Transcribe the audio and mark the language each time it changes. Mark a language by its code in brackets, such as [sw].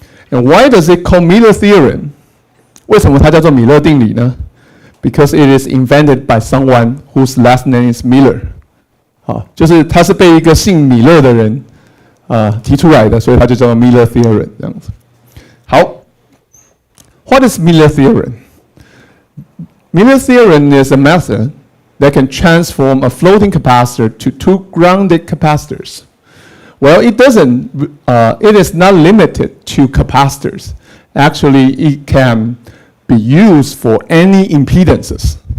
[en] And why does it call Miller theorem? [zh] 为什么它叫做米勒定理呢？ [en] Because it is invented by someone whose last name is Miller. [zh] 好，就是它是被一个姓米勒的人提出来的，所以它就叫做 Miller theorem 这样子。好 ， [en] What is Miller theorem? Miller theorem is a method that can transform a floating capacitor to two grounded capacitors. Well, it doesn't, it is not limited to capacitors. Actually, it can be used for any impedances.